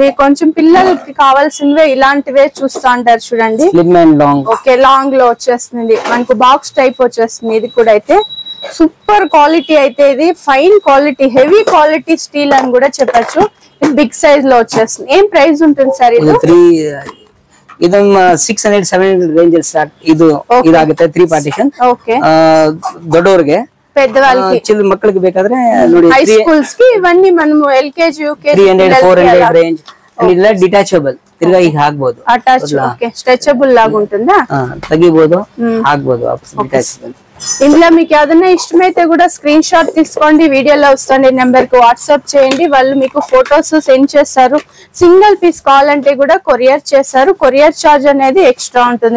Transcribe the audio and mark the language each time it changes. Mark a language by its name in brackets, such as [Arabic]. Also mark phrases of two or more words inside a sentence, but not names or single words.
[Telugu] కొంచెం పిల్లలకి కావాల్సినవే ఇలాంటివే చూస్తా అంటారు. చూడండి ఓకే లాంగ్ లో వచ్చేస్తుంది. మనకు [English] box type [Telugu] వచ్చేస్తుంది. ఇది కూడా అయితే [English] super quality [Telugu] అయితే. ఇది [English] fine quality heavy quality steel [Telugu] అని కూడా చెప్పచ్చు. [English] big size [Telugu] లో వచ్చేస్తుంది. ఏం ప్రైస్ ఉంటుంది సార్ ఇది? [Kannada] ಇದು 600-700 [English] range start. [Kannada] ಇದು ಇದಾಗುತ್ತೆ 3 ಪಾರ್ಟಿಷನ್. ಓಕೆ ದೊಡ್ಡವರಿಗೆ [Telugu] పెద్దవాళ్ళకి [Kannada] ಚಿನ್ನ ಮಕ್ಕಳಿಗೆ ಬೇಕಾದ್ರೆ ನೋಡಿ [English] high schools [Telugu] కి ఇవన్నీ మనము [English] LKG UKG [Telugu] 300-400 రేంజ్. ఇలా డిటాచబుల్ తిరిగా [Kannada] ಈಗ ಹಾಕಬಹುದು. [Telugu] అటాచ్ ఓకే స్ట్రెచబుల్ లాగా ఉంటుందా? తగ్గిపోదు ಹಾಕಬಹುದು డిటాచబుల్. ఇందులో మీకు ఏదైనా ఇష్టమైతే కూడా [English] screenshot [Telugu] తీసుకోండి. వీడియోలో వస్తుంది నెంబర్ కు వాట్సాప్ చేయండి. వాళ్ళు మీకు [English] photos send [Telugu] చేస్తారు. [English] single piece [Telugu] కావాలంటే కూడా కొరియర్ చేస్తారు. [English] courier charge [Telugu] అనేది ఎక్స్ట్రా ఉంటుంది.